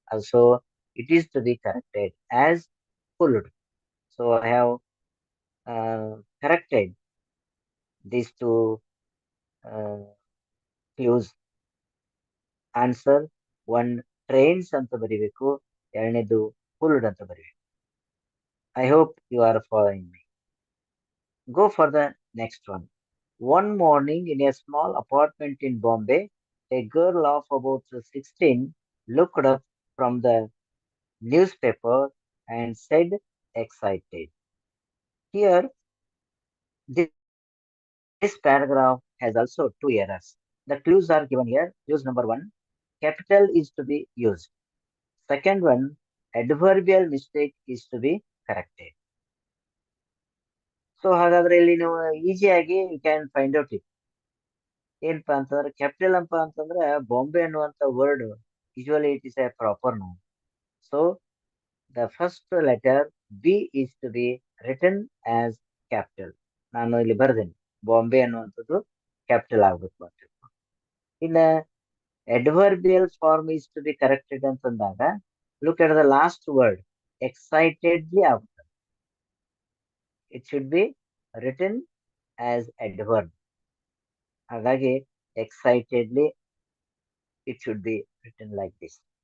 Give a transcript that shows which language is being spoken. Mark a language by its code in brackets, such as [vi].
[en] So it is to be corrected as fooled. So I have corrected these two clues. [kn] Answer 1 trains ಅಂತ ಬರಿಬೇಕು, 2ನೇದು ಫುಲ್ಡ್ ಅಂತ ಬರಿಬೇಕು. [en] I hope you are following me. Go for the next one. One morning in a small apartment in Bombay, a girl of about 16 looked up from the newspaper and said, excited. Here, this paragraph has also 2 errors. The clues are given here. Clues number 1, capital is to be used. Second one, adverbial mistake is to be corrected. So [kn] ಹಾಗಾದ್ರೆ ಇಲ್ಲಿ ನೀವು ಈಸಿಯಾಗಿ [en] You can find out it. [kn] ಏನಪ್ಪಾ ಅಂತಂದ್ರೆ capital ಅಪ್ಪ ಅಂತಂದ್ರೆ ಬಾಂಬೆ ಅನ್ನುವಂತ word [en] Usually it is a proper noun. So the first letter B is to be written as capital. [kn] ನಾನು ಇಲ್ಲಿ ಬರ್ದೇನೆ ಬಾಂಬೆ ಅನ್ನುವಂಥದ್ದು ಕ್ಯಾಪಿಟಲ್ ಆಗ್ಬೇಕು ಅಂತ. [en] ಇನ್ನ adverbial form is to be corrected [kn] ಅಂತಂದಾಗ [en] look at the last word, excitedly [kn] ಆಗುತ್ತೆ. [en] It should be written as adverb. [kn] ಹಾಗಾಗಿ [en] excitedly it should be written like this.